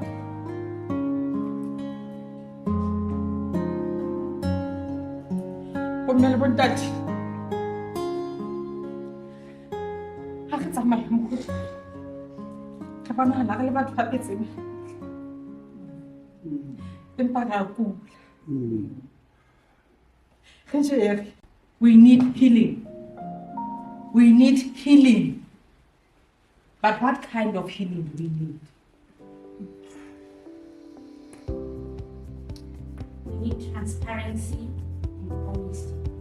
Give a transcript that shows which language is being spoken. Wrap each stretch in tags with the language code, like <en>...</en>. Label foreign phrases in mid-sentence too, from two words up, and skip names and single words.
<st>Bomme le bontate, ha re tsamaya mokgotsi re bonahala re le batho ba phetseng empa re a kula.</st> <en>We need healing. We need healing. But what kind of healing we need? We need transparency and honesty.</en>